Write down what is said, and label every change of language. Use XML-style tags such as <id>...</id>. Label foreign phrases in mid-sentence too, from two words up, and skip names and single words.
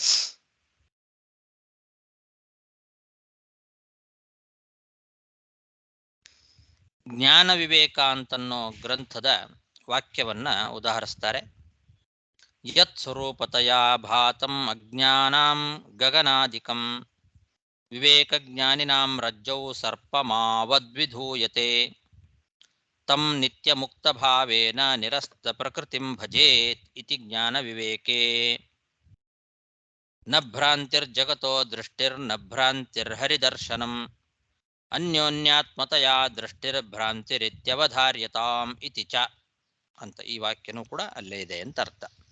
<kn>ಜ್ಞಾನ ವಿವೇಕ ಅಂತನ್ನೋ ಗ್ರಂಥದ ವಾಕ್ಯವನ್ನ ಉದಾಹರಿಸ್ತಾರೆ.</kn> <sa>ಯತ್ ಸ್ವರೂಪತಯ ಭಾತಂ ಅಜ್ಞಾನಾಂ ಗಗನಾದಿಕಂ ವಿವೇಕ ಜ್ಞಾನಿನಾಂ ರಜ್ಜೌ ಸರ್ಪಮಾವದ್ವಿಧೂಯತೆ ತಂ ನಿತ್ಯ ಮುಕ್ತ ಭಾವೇನ ನಿರಸ್ತ ಪ್ರಕೃತಿಂ ಭಜೇತ್ ಇತಿ ಜ್ಞಾನ ವಿವೇಕೆ ನ ಭ್ರಾಂತಿರ್ಜಗತೋ ದೃಷ್ಟಿರ್ನ ಭ್ರಾಂತಿರ್ಹರಿದರ್ಶನಂ ಅನ್ಯೋನ್ಯಾತ್ಮತಯಾ ದೃಷ್ಟಿರ್ಭ್ರಾಂತಿರಿತ್ಯವಧಾರ್ಯತಾಂ ಇತಿ ಚ</sa> <kn>ಅಂತ ಈ ವಾಕ್ಯನೂ ಕೂಡ ಅಲ್ಲೇ ಇದೆ ಅಂತ ಅರ್ಥ.</kn>